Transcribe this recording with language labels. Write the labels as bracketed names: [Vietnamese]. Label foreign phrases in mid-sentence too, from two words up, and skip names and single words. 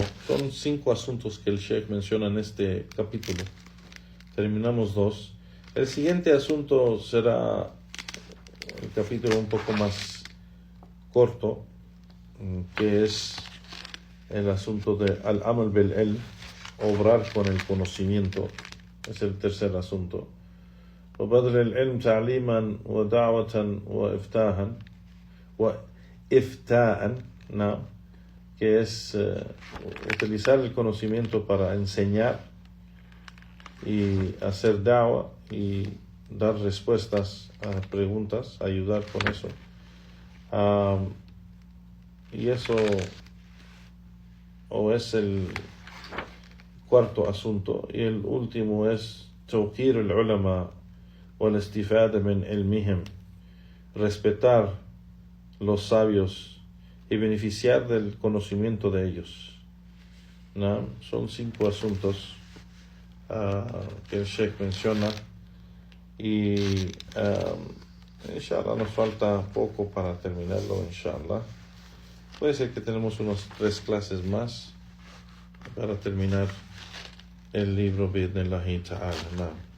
[Spanish] Son 5 asuntos que el Sheikh menciona en este capítulo. Terminamos 2. El siguiente asunto será el capítulo un poco más corto, que es el asunto de [Arabic] العمل بالعلم, [Spanish] obrar con el conocimiento. Es el tercer asunto. [Arabic] وبذل العلم تعليما ودعوة وإفتاء, [Spanish] que es utilizar el conocimiento para enseñar y hacer da'wah y dar respuestas a preguntas, ayudar con eso. Y eso es el cuarto asunto. Y el último es [Arabic] توقير العلماء والاستفادة من علمهم, [Spanish] respetar los sabios y beneficiar del conocimiento de ellos. Son 5 asuntos que el Sheikh menciona, y inshallah nos falta poco para terminarlo. Inshallah puede ser que tenemos unas 3 clases más para terminar el libro [Arabic] بإذن الله تعالى.